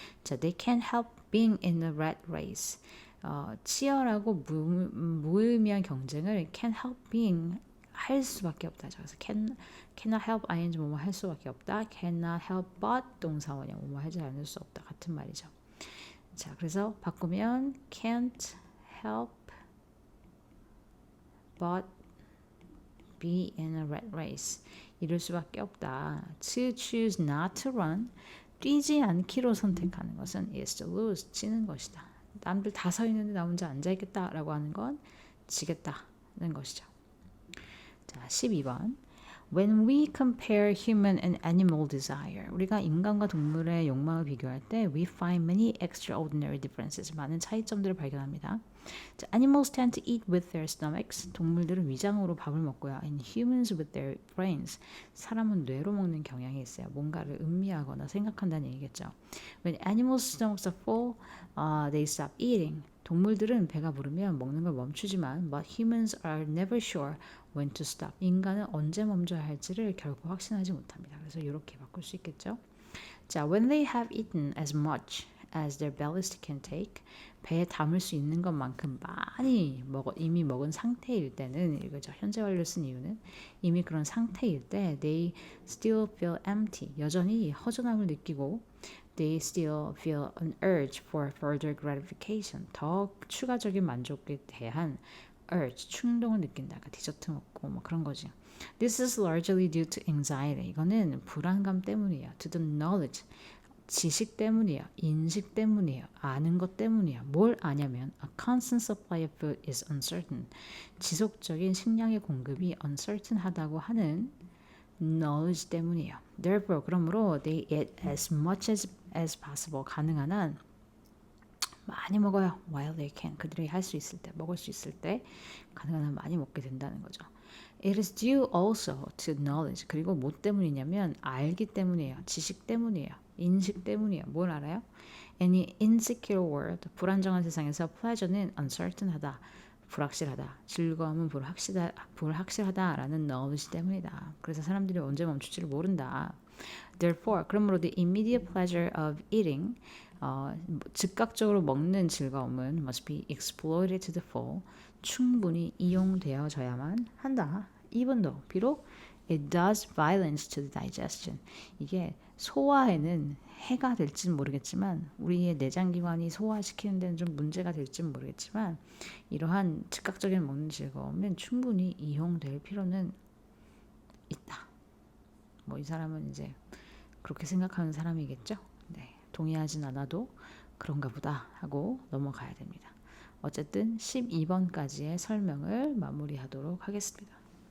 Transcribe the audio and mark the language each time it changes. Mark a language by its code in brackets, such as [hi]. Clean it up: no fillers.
[en] 자, they can't help being in a rat race. [ko] 치열하고 무의미한 경쟁을 [en] can't help being [ko] 할 수밖에 없다. 그래서 [en] cannot help ing [ko] 뭐뭐 할 수밖에 없다. [en] cannot help but [ko] 동사원형 뭐뭐 하지 않을 수 없다. 같은 말이죠. [en] 자, [ko] 그래서 바꾸면 [en] can't help but be in a rat race. [ko] 이럴 수밖에 없다. [en] To choose not to run. [ko] 뛰지 않기로 선택하는 것은 [en] is to lose. [ko] 지는 것이다. 남들 다 서 있는데 나 혼자 앉아 있겠다라고 하는 건 지겠다는 것이죠. 자, 12번. [en] When we compare human and animal desire, [ko] 우리가 인간과 동물의 욕망을 비교할 때 [en] we find many extraordinary differences. [ko] 많은 차이점들을 발견합니다. [en] 자, animals tend to eat with their stomachs. [ko] 동물들은 위장으로 밥을 먹고요. [en] And humans with their brains. [ko] 사람은 뇌로 먹는 경향이 있어요. 뭔가를 음미하거나 생각한다는 얘기겠죠. [en] When animals' stomachs are full, they stop eating. [ko] 동물들은 배가 부르면 먹는 걸 멈추지만 [en] but humans are never sure when to stop. [ko] 인간은 언제 멈춰야 할지를 결코 확신하지 못합니다. 그래서 이렇게 바꿀 수 있겠죠. [en] 자, when they have eaten as much as their bellies can take, [ko] 배에 담을 수 있는 것만큼 많이 이미 먹은 상태일 때는 이거죠. 현재 완료를 쓴 이유는 이미 그런 상태일 때 [en] they still feel empty. [ko] 여전히 허전함을 느끼고 [en] they still feel an urge for further gratification. [ko] 더 추가적인 만족에 대한 urge, 충동을 느낀다. 그러니까 디저트 먹고 뭐 그런 거지. [en] This is largely due to anxiety. [ko] 이거는 불안감 때문이에요. [en] To the knowledge. [ko] 지식 때문이에요. 인식 때문이에요. 아는 것 때문이에요. [en] 뭘 아냐면 a constant supply of food is uncertain. [ko] 지속적인 식량의 공급이 uncertain하다고 하는 knowledge 때문이에요. [en] Therefore, [ko] 그러므로 [en] they eat as much as possible. [ko] 가능한 한 많이 먹어요. [en] While they can. [ko] 그들이 할 수 있을 때, 먹을 수 있을 때 가능한 한 많이 먹게 된다는 거죠. [en] It is due also to knowledge. [ko] 그리고 뭐 때문이냐면 알기 때문이에요. 지식 때문이에요. 인식 때문이에요. 뭘 알아요? [en] Any insecure world. [ko] 불안정한 세상에서 pleasure는 uncertain하다. 불확실하다. 즐거움은 불확실하다라는 knowledge 때문이다. 그래서 사람들이 언제 멈출지를 모른다. [en] Therefore, [ko] 그러므로 [en] the immediate pleasure of eating [ko] 즉각적으로 먹는 즐거움은 [en] must be exploited to the full. [ko] 충분히 이용되어져야만 한다. [en] Even though, [ko] 비록 [en] it does violence to the digestion. [ko] 이게 소화에는 해가 될지는 모르겠지만 우리의 내장기관이 소화시키는 데는 좀 문제가 될지는 모르겠지만 이러한 즉각적인 먹는 즐거움은 충분히 이용될 필요는 있다. 뭐 이 사람은 이제 그렇게 생각하는 사람이겠죠. 네, 동의하진 않아도 그런가 보다 하고 넘어가야 됩니다. 어쨌든 12번까지의 설명을 마무리하도록 하겠습니다.